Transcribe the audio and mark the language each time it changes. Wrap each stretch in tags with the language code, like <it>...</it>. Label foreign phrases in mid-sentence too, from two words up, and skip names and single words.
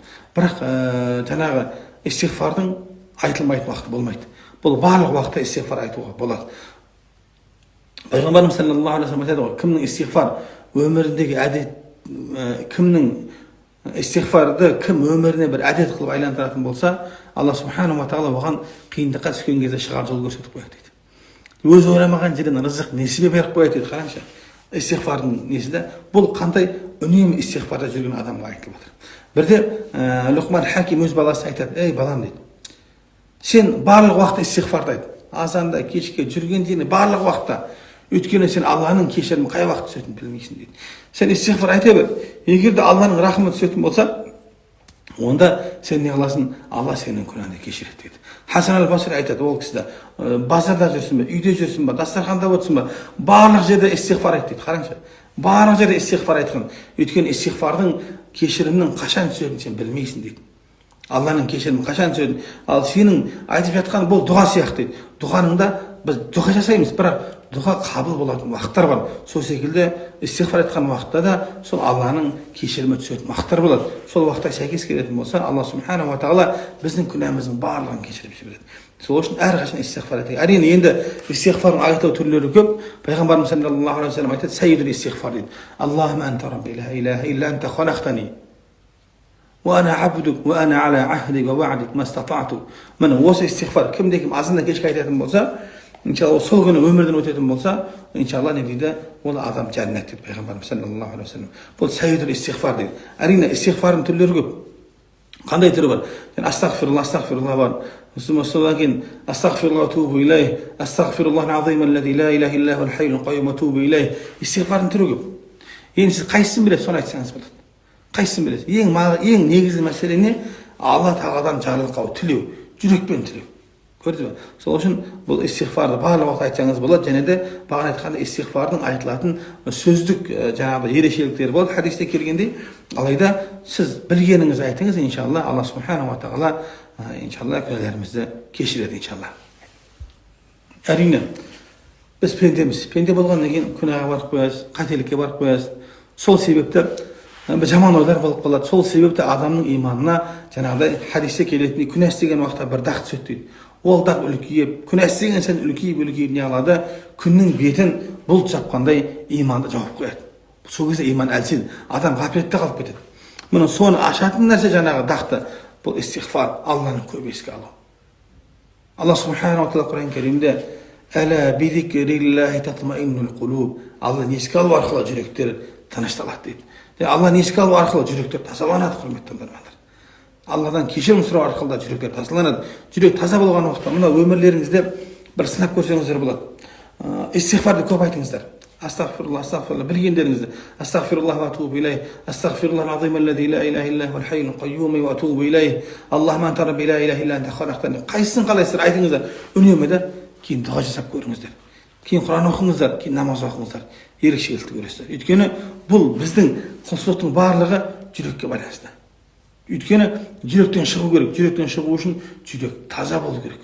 <kk>Бірақ жаңағы истихфардың айтылмайтын уақыты болмайды. Бұл барлық уақытта истихфар айтуға болады. Пайғамбарымыз</kk> <ar>صلى الله عليه وسلم</ar> <kk>айтады ғой, кімнің истихфар өміріндегі әдет, кімнің истихфарды кім өміріне бір әдет қылып айландыратын болса, Алла</kk> <ar>سبحانه وتعالى</ar> <kk>оған қиындыққа түскен кезде шығар жол көрсетіп қояды дейді. Өз ойламаған жерден рызық несібе беріп қояды дейді. Қараңызшы, истихфардың несі де, бұл қандай үнемі истихфарда жүрген адамға айтылып отыр. Бірде Лұқман Хаким өз баласына айтады, ей балам дейді, сен барлық уақытта истихфарды айт, азанда, кешке, жүрген жеріне барлық уақытта. Өйткені сен Алланың кешірімі қай уақыт түсетінін білмейсің дейді. Сен истихфар айта бер. Егер де Алланың рахмы түсетін болса, онда сен не қыласың? Алла сенің күнәңді кешіреді дейді. Хасан аль-Басри айтады, ол кісі базарда жүрсін бе, үйде жүрсін бе, дастарханда отырсың ба, барлық жерде истихфар айт дейді. Қараңызшы, барлық жерде истихфар айтқан. Өйткені истихфардың кешірімнің қашан түсетінін сен білмейсің дейді. Алланың кешірімі қашан түсетінін. Ал сенің айтып жатқан бұл дұға сияқты дейді. Дұғаныңда біз дұға жасаймыз, бірақ дұға қабыл болатын уақыттар бар. Сол секілді истихфар айтқан уақытта да сол Алланың кешірімі түсетін уақыттар болады. Сол уақытта сәйкес келетін болса, Алла</kk> <ar>سبحانه وتعالى</ar> <kk>біздің күнәміздің барлығын кешіріп жібереді. Сол үшін әрқашан истихфар айтайық. Әрине енді истихфардың айту түрлері көп. Пайғамбарымыз</kk> <ar>صلى الله عليه وسلم</ar> <kk>айтады,</kk> <ar>سيد الاستغفار</ar> <kk>дейді.</kk> <ar>اللهم أنت ربي لا إله إلا أنت خلقتني وأنا عبدك وأنا على عهدك ووعدك ما استطعت.</ar> <kk>Міне осы истихфар кімде кім азанда кешке айтатын болса, иншалла сол күні өмірден өтетін болса, иншалла не дейді, ол адам жәннат дейді пайғамбарымыз</kk> <ar>صلى الله عليه وسلم.</ar> <kk>Бұл</kk> <ar>سيد الاستغفار</ar> <kk>дейді. Әрине истихфардың түрлері көп. Қандай түрі бар? Астағфирулла бар. Содан кейін</kk> <ar>أستغفر الله وأتوب إليه، أستغفر الله العظيم الذي لا إله إلا هو الحي القيوم وأتوب إليه.</ar> <kk>Истихфардың түрі көп. Енді сіз қайсысын білесіз, соны айтсаңыз болады. Қайсысын білесіз? Ең негізгі мәселе не? Алла тағаладан жарлық тілеу, жүрекпен тілеу. Көрдіңіз бе? Сол үшін бұл истихфарды барлық уақытта айтсаңыз болады, және де бағана айтқанда истихфардың айтылатын сөздік жаңағы ерекшеліктері болады хадисте келгендей. Алайда сіз білгеніңіз айтыңыз, иншалла Алла</kk> <ar>سبحانه وتعالى</ar> <kk>иншалла күнәларымызды кешіреді иншалла. Әрине біз пендеміз. Пенде болғаннан кейін күнәға барып қоясыз, қателікке барып қоясыз. Сол себепті жаман ойлар болып қалады. Сол себепті адамның иманына жаңағыдай хадисте келетіндей күнә істеген уақытта бір дақ түседі дейді. Ол дақ үлкейіп, күнә істеген сән үлкейіп не алады, күннің бетін бұлт жапқандай иманды жауып қояды. Сол кезде иман әлсіз, адам ғафлетте қалып кетеді. Мұны соны ашатын нәрсе жаңағы дақты, бұл истихфар, Алланы көп еске алу. Алла</kk> <ar>سبحانه وتعالى</ar> <kk>Құран Кәрімде</kk> <ar>«ألا بذكر الله تطمئن القلوب».</ar> <kk>Алланы еске алу арқылы жүректер тынышталады дейді. Алланы еске алу арқылы жүректер тазаланады, құрметті тыңдармандар. Алладан кешірім сұрау арқылы да жүректер тазаланады. Жүрек таза болған уақытта мына өмірлеріңізде бір сынап көрсеңіздер болады. Истихфарды көп айтыңыздар.</kk> <ar>أستغفر الله، أستغفر الله,</ar> <kk>білгендеріңізді.</kk> <ar>أستغفر الله وأتوب إليه، أستغفر الله العظيم الذي لا إله إلا هو الحي القيوم وأتوب إليه، اللهم أنت ربي لا إله إلا أنت خلقتني.</ar> <kk>Қайсысын қалайсыздар айтыңыздар. Үнемі де кейін дұға жасап көріңіздер. Кейін Құран оқыңыздар, кейін намаз оқыңыздар. Ерекшелікті көресіздер. Өйткені бұл біздің құлшылықтың барлығы жүрекке байланысты. Өйткені жүректен шығу керек. Жүректен шығу үшін жүрек таза болу керек.</kk>